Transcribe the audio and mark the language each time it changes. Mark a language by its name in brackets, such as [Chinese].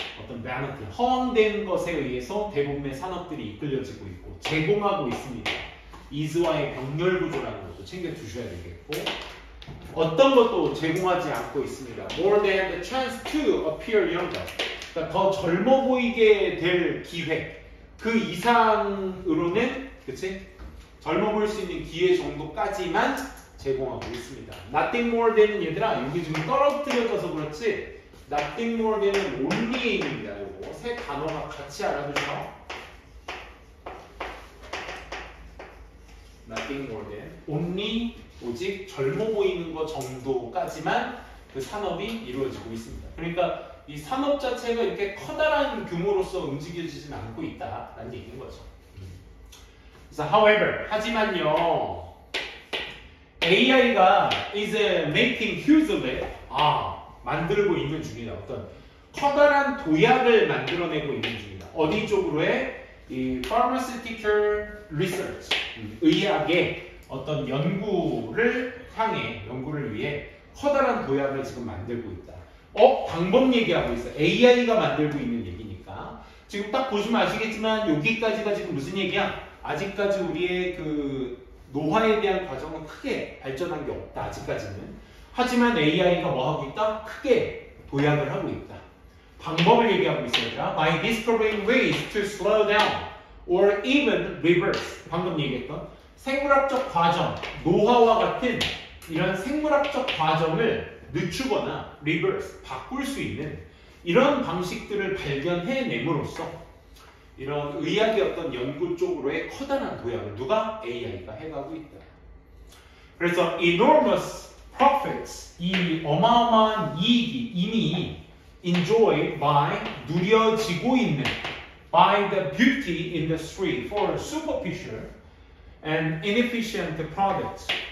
[Korean] 어떤 vanity, 허황된 것에 의해서 대부분의 산업들이 이끌려지고 있고 제공하고 있습니다. is와의 병렬 구조라는 것도 챙겨두셔야 되겠고 어떤 것도 제공하지 않고 있습니다. [English] More than the chance to appear younger. [Korean] 그러니까 더 젊어 보이게 될 기회 그 이상으로는 그치? 젊어 보일 수 있는 기회 정도까지만 제공하고 있습니다. [English] Nothing more than [Korean] 은 얘들아 여기 지금 떨어뜨려져서 그렇지 Nothing more than은 only입니다. 요거 세 단어가 같이 알아두죠. [English] Nothing more than only [Korean] 오직 젊어 보이는 것 정도까지만 그 산업이 이루어지고 있습니다. 그러니까 이 산업 자체가 이렇게 커다란 규모로서 움직여지진 않고 있다라는 얘기인 거죠. 그래서 however 하지만요 AI가 [English] is making huge of it [Korean] 만들고 있는 중이다. 어떤 커다란 도약을 만들어내고 있는 중이다. 어디 쪽으로의 이 [English] pharmaceutical research [Korean] 의학의 어떤 연구를 위해 커다란 도약을 지금 만들고 있다. 방법 얘기하고 있어. AI가 만들고 있는 얘기니까. 지금 딱 보시면 아시겠지만 여기까지가 지금 무슨 얘기야? 아직까지 우리의 그 노화에 대한 과정은 크게 발전한 게 없다. 아직까지는. 하지만 AI가 뭐 하고 있다? 크게 도약을 하고 있다. 방법을 얘기하고 있습니다. [English] By discovering ways to slow down or even reverse. [Korean] 방금 얘기했던 생물학적 과정, 노화와 같은 이런 생물학적 과정을 늦추거나 reverse, 바꿀 수 있는 이런 방식들을 발견해냄으로써 이런 의학의 어떤 연구 쪽으로의 커다란 도약을 누가? AI가 해가고 있다. 그래서 [English] enormous profits, [Korean] 이 어마어마한 이익이 이미 [English] enjoyed by, [Korean] 누려지고 있는 [English] by the beauty industry for superficial and inefficient products.